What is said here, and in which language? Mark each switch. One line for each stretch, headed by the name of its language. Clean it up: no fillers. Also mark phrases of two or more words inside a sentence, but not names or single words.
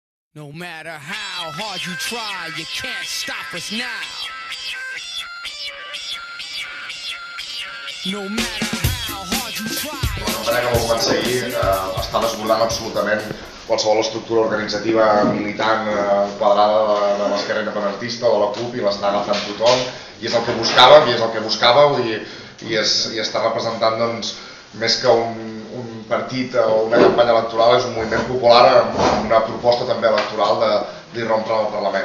English: No matter how hard you try, you can't stop us now. No matter how hard you try.
Catalan: La campanya que va començar ahir està desbordant absolutament qualsevol estructura organitzativa militant quadrada de l'esquerra independentista o de la CUP i l'està agafant tothom i és el que buscàveu i està representant doncs, més que un partit o una campanya electoral, és un moviment popular amb una proposta també electoral d'irrompre en el Parlament.